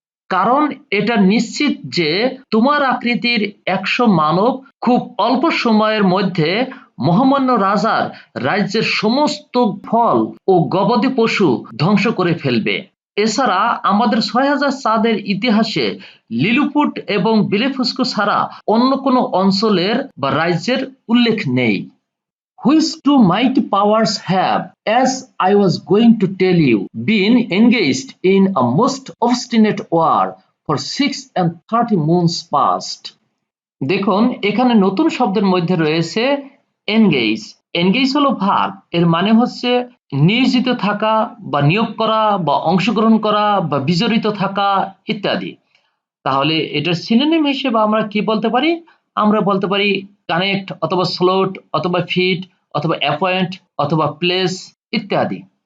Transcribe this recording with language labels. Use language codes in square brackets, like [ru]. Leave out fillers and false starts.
[bn] কারণ এটা নিশ্চিত যে তোমার আকৃতির 100 মানব খুব অল্প সময়ের মধ্যে মহামান্য রাজার রাজ্যের সমস্ত ফল ও গবাদি পশু ধ্বংস করে ফেলবে। এছাড়া আমাদের 6000 চাঁদের ইতিহাসে লিলিপুট এবং ব্লেফাস্কু ছাড়া অন্য কোনো অঞ্চলের বা রাজ্যের উল্লেখ নেই। [en] Which two mighty powers have, as I was going to tell you, been engaged in a most obstinate war for 36 moons past। [bn] দেখুন এখানে নতুন শব্দের মধ্যে রয়েছে এনগেজ। এনগেজ হলো ভার্ব, এর মানে হচ্ছে নিয়োজিত থাকা বা নিয়োগ করা বা অংশগ্রহণ করা বা বিজড়িত থাকা ইত্যাদি। তাহলে এটার সিনোনিম হিসেবে আমরা কি বলতে পারি? আমরা বলতে পারি কানেক্ট অথবা স্লোট অথবা ফিট অথবা অ্যাপয়েন্ট অথবা প্লেস ইত্যাদি।